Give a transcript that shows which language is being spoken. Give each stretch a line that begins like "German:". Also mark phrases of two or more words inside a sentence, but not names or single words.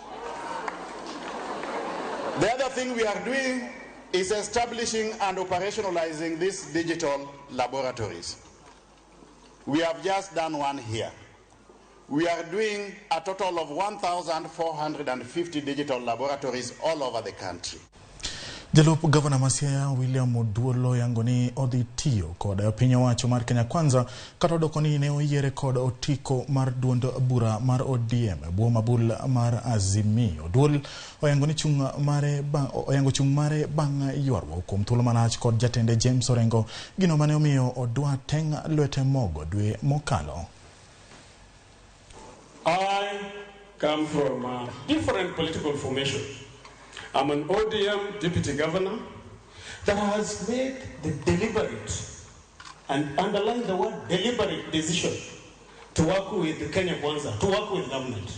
English: The other thing we are doing is establishing and operationalizing these digital laboratories. We have just done one here. We are doing a total of 1,450 digital laboratories all over the country.
Luo (Kenya and Tanzania): Jalup Governor Masia William Oduolo yangoni odhi tiyo kod piny owacho mar Kenya Kwanza kata odoko ni ne oyiere kod otiko mar duond bura mar ODM bwo mabul mar Azimio. Oduol oyangoni chung mare bang' ywaruok kuom thuolo malach kod jatende James Orengo, gino mane omiyo odwa teng' lwete mogo dwe mokalo.
English: I come from a different political formation. I'm an ODM deputy governor that has made the deliberate, and underline the word deliberate, decision to work with the Kenya Kwanza, to work with government.